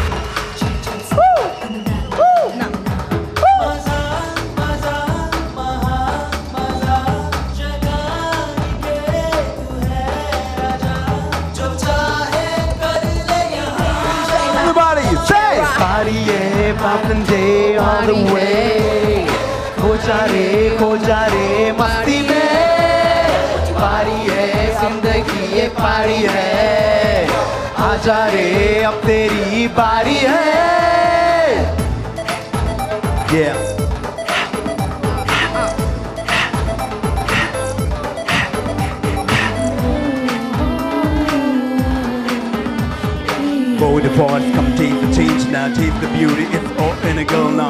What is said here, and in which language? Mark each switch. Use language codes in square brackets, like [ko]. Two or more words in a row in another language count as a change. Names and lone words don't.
[en] Everybody, say. [hi] party है [en] poppin' day all the way [hi] खो जा रे मस्ती में पारी है जिंदगी ये पारी है आजा रे अब तेरी बारी है [en] Yeah. Go with the force, come taste the change now, taste the beauty, it's all in a girl now.